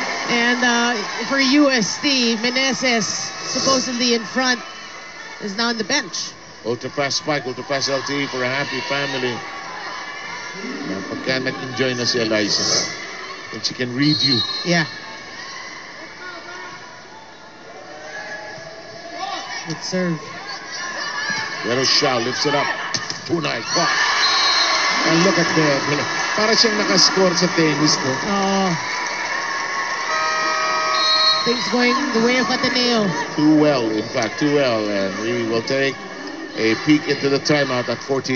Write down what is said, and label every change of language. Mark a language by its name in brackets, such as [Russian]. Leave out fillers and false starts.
[English] And for UST, Meneses, supposedly in front, is now on the bench. Ultra pass spike, ultra pass LTE for a happy family. [Filipino] Pagka nag-enjoy na si Eliza. [English] And she can read you. Yeah. Good serve. Pero Shaw lifts it up. Tunay, caught. And look at that. [Filipino] Para siyang nakascore sa tennis, no? Oh. [English] Things going the way of Ateneo. Too well, in fact, too well. And we will take a peek into the timeout at 14-8.